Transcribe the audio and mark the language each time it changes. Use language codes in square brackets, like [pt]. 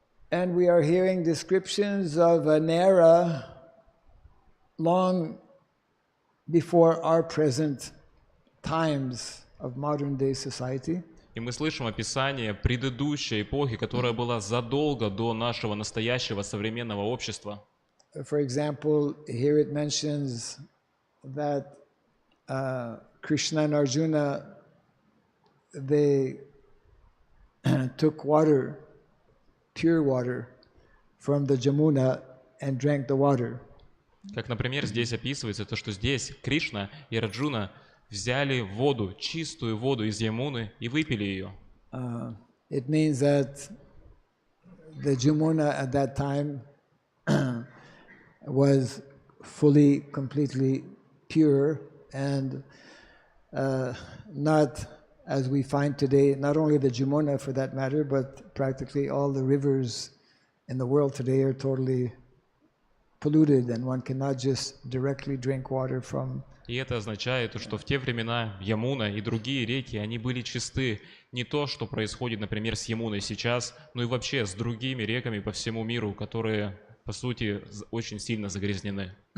[en] And we are hearing descriptions of an era long before our present times of modern day society. [ru] И мы слышим описание предыдущей эпохи, которая была задолго до нашего настоящего современного общества. [en] For example, here it mentions that Krishna and Arjuna, they took water, pure water, from the Jamuna and drank the water. [ru] Как, например, здесь описывается то, что здесь Кришна и Арджуна взяли воду, чистую воду из Ямуны и выпили ее. [en] It means that the Jamuna at that time was fully, completely pure and not as we find today, not only the Jamuna for that matter, but practically all the rivers in the world today are totally polluted and one cannot just directly drink water from. [ru] И это означает, что в те времена Ямуна и другие реки, они были чисты. Не то, что происходит, например, с Ямуной сейчас, но и вообще с другими реками по всему миру, которые, по сути, очень сильно загрязнены.